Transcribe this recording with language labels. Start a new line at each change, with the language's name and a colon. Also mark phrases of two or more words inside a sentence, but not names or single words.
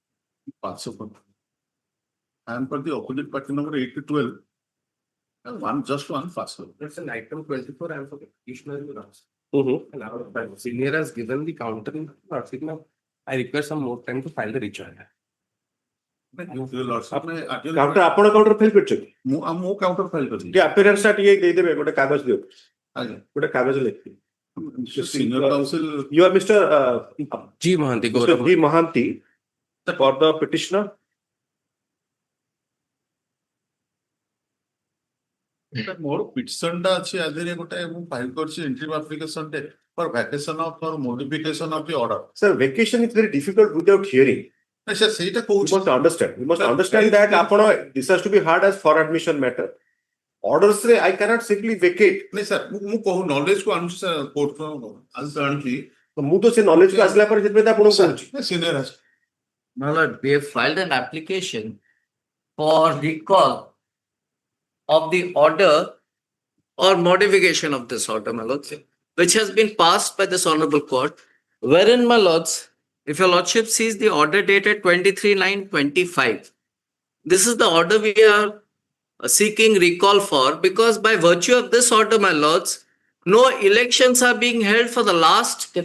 English: I am for the opposite party number 8 to 12. Just one faster. That's an item 24. I am for the petitioner. Mm-hmm. And our senior has given the counter in the I request some more time to file the rejoinder.
Odia: Counter ଆପଣ
English: counter fail
Odia: କରିଛନ୍ତି? ମୁଁ
English: counter file
Odia: କରିଛି। ଟିକେ appearance ଟା ଟିକେ ଦେଇଦେବେ ଗୋଟେ କାଗଜ ଦିଅ। ଆଜ୍ଞା। ଗୋଟେ କାଗଜ ଲେଖିବେ।
English: Senior counsel. You are Mr. G. Mohanty. Mr. G. Mohanty for the petitioner.
Odia: ମୋର ପିଟିସନ ଟା ଅଛି ଆଧିରେ ଗୋଟେ ମୁଁ ଫାଇଲ କରିଛି
English: interim application
Odia: ଟେ
English: for vacation of or modification of the order. Sir, vacation is very difficult without hearing.
Odia: Sir, ସେଇଟା
English: You
Odia: କହୁଛି।
English: must understand. You must understand that ଆପଣ this has to be heard as for admission matter. Orders ରେ I cannot simply vacate.
Odia: ନାଇଁ ସାର୍ ମୁଁ କହୁ ନଲେଜ କୁ ଆଣୁଛି ସାର୍ କୋର୍ଟ ଆଣିଲି। ମୁଁ ତ ସେ knowledge କୁ ଆସିଲା ପରେ ସେଥିପାଇଁ ଆପଣଙ୍କୁ କହୁଛି। ସିନିୟର ଅଛି।
English: My lord, we have filed an application for recall of the order or modification of this order, my lords, which has been passed by this honorable court, wherein, my lords, if your lordship sees the order dated 23/9/25, this is the order we are seeking recall for, because by virtue of this order, my lords, no elections are being held for the last